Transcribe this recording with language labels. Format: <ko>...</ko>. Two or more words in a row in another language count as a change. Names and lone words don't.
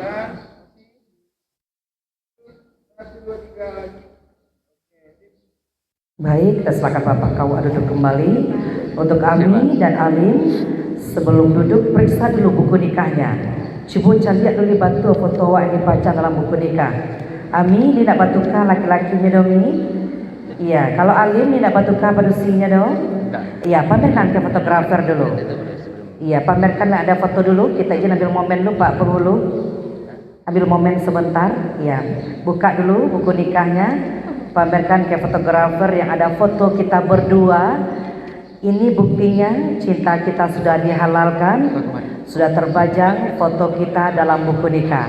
<id>Lagi kan? Baik, kita silakan Bapak kau duduk kembali. Untuk Ami dan Alim, sebelum duduk periksa dulu buku nikahnya. Coba lihat dulu batu foto awak yang dipajang dalam buku nikah. Ami, ni nak batukan laki-lakinya dong ni? Iya, kalau Alim ni nak batukan padusinya dong? Iya, pamerkan ke fotografer dulu. Iya, pamerkan ada foto dulu. Kita izin ambil momen dulu Pak Penghulu. Ambil momen sebentar. Iya, buka dulu buku nikahnya. Pamerkan ke fotografer yang ada foto kita berdua. Ini buktinya cinta kita sudah dihalalkan, sudah terbajang foto kita dalam buku nikah.</id>